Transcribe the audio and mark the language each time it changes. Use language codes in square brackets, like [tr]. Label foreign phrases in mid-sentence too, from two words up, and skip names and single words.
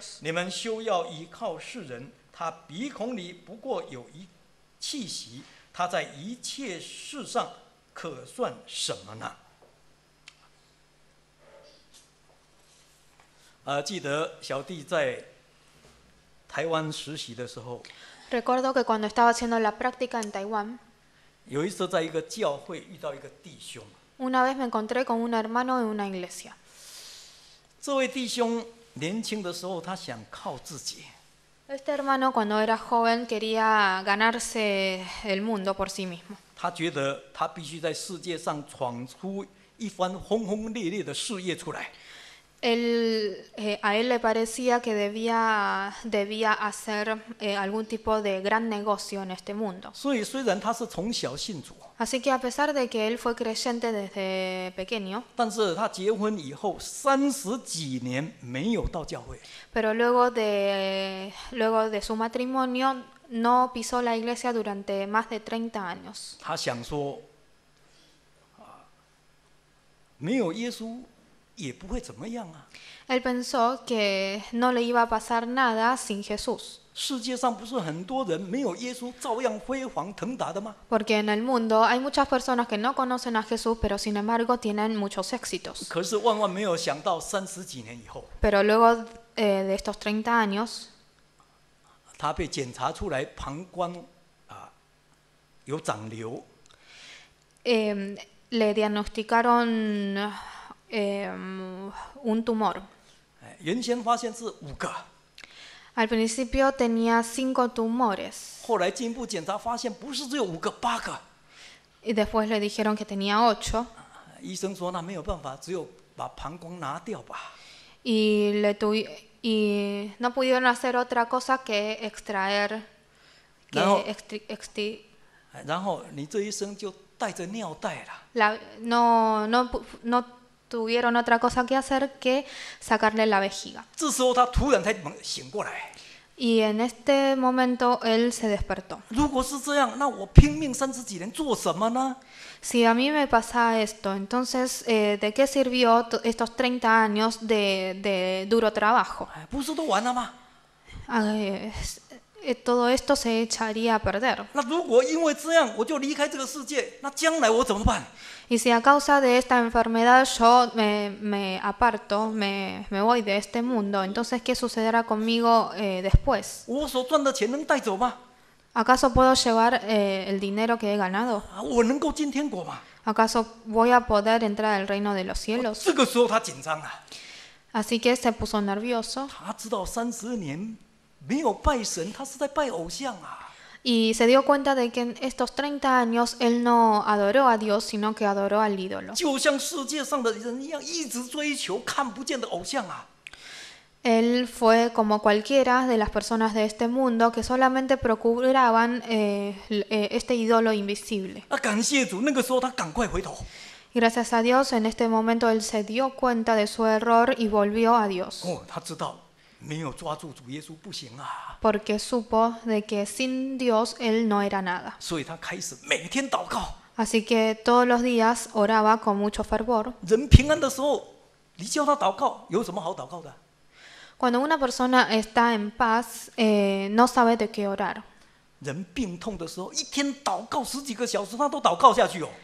[zh] 你们休要依靠世人，他鼻孔里不过有一气息，他在一切事上可算什么呢？记得小弟在台湾实习的时候， [es] Recuerdo que cuando estaba haciendo la práctica en Taiwán, [zh] 有一次在一个教会遇到一个弟兄， [es] una vez me encontré con un hermano en una iglesia. [zh] 这位弟兄年轻的时候，他想靠自己， [es] Este hermano cuando era joven quería ganarse el mundo por sí mismo. [zh] 他觉得他必须在世界上闯出一番轰轰烈烈的事业出来。 [es] A él le parecía que debía hacer algún tipo de gran negocio en este mundo. [zh] 所以虽然他是从小信主， [es] Así que a pesar de que él fue creyente desde pequeño, [zh] 但是他结婚以后30几年没有到教会， [es] pero luego de su matrimonio no pisó la iglesia durante más de 30 años. [zh] 他想说，没有耶稣也不会怎么样啊。 [es] Él pensó que no le iba a pasar nada sin Jesús, [zh] 世界上不是很多人没有耶稣照样辉煌腾达的吗？ [es] porque en el mundo hay muchas personas que no conocen a Jesús, pero sin embargo tienen muchos éxitos. [zh] 可是万万没有想到，30几年以后， [es] Pero luego de estos 30 años, [zh] 他被检查出来膀胱有长瘤， [es] le diagnosticaron un tumor. [zh] 原先发现是5个， [es] Al principio tenía 5 tumores [zh] 后来进一步检查发现不是只有5个，8个。 [es] y después le dijeron que tenía 8 [zh] 医生说那没有办法，只有把膀胱拿掉吧。 [es] y no pudieron hacer otra cosa que extraer, Luego- que [zh] 然后你这一生就带着尿袋了。 [es] no tuvieron otra cosa que hacer que sacarle la vejiga. [zh] 这时候他突然才醒过来。 [es] Y en este momento él se despertó. [zh] 如果是这样，那我拼命30几年做什么呢？ [es] Si a mí me pasa esto, entonces, ¿de qué sirvió estos 30 años de duro trabajo? [zh] 不是都完了吗？ [es] Todo esto se echaría a perder. [zh] 那如果因为这样我就离开这个世界，那将来我怎么办？ [es] Y si a causa de esta enfermedad yo me aparto, me voy de este mundo, entonces ¿qué sucederá conmigo después? [zh] 我所赚的钱能带走吗？ [es] ¿Acaso puedo llevar el dinero que he ganado? [zh] 我能够进天国吗？ [es] ¿Acaso voy a poder entrar al reino de los cielos? [zh] 这个时候他紧张了， [es] Así que se puso nervioso [zh] 他知道30年没有拜神，他是在拜偶像啊。 [es] y se dio cuenta de que en estos 30 años él no adoró a Dios, sino que adoró al ídolo. [zh] 就像世界上的人一样，一直追求看不见的偶像啊。 [es] Él fue como cualquiera de las personas de este mundo que solamente procuraban este ídolo invisible. [zh] 那感谢主，那个时候他赶快回头。 [es] Y gracias a Dios, en este momento él se dio cuenta de su error y volvió a Dios. [zh] 他知道没有抓住主耶稣不行啊， [es] Porque supo de que sin Dios él no era nada. [zh] 所以他开始每天祷告。 [es] Así que todos los días oraba con mucho fervor. [zh] 人平安的时候， 你叫他祷告，有什么好祷告的？ [es] Cuando una persona está en paz, no sabe de qué orar. [zh] 人病痛的时候，一天祷告10几个小时，他都祷告下去哦。